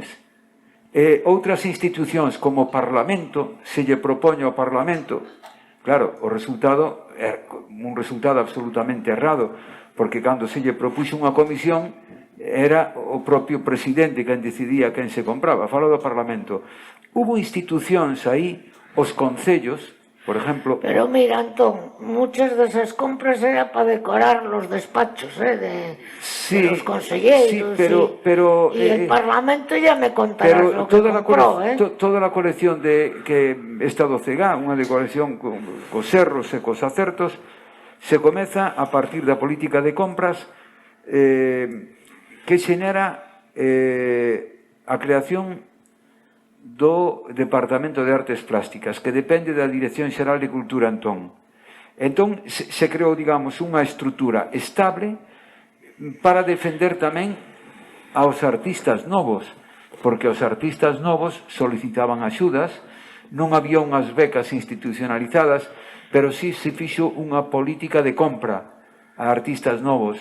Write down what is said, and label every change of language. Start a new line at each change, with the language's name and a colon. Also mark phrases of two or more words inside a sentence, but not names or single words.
Galician: E outras institucións como o Parlamento, se lle propoñe ao Parlamento, claro, o resultado é un resultado absolutamente errado, porque cando se lle propuxo unha comisión era o propio presidente quen decidía quen se compraba, falo do Parlamento. Hubo institucións aí, os concellos,
Spanish: por ejemplo... Pero mira, Antón, muchas desas compras era para decorar los despachos de los conselleiros. Sí, pero y el Parlamento ya me contarás lo que compró,
Galician: toda a colección que está do CEGA, unha decoración cos serros e cos acertos, se comeza a partir da política de compras que xenera a creación do Departamento de Artes Plásticas, que depende da Dirección Xeral de Cultura, Entón se creou, digamos, unha estrutura estable para defender tamén aos artistas novos, porque os artistas novos solicitaban axudas, non había unhas becas institucionalizadas, pero sí se fixo unha política de compra a artistas novos.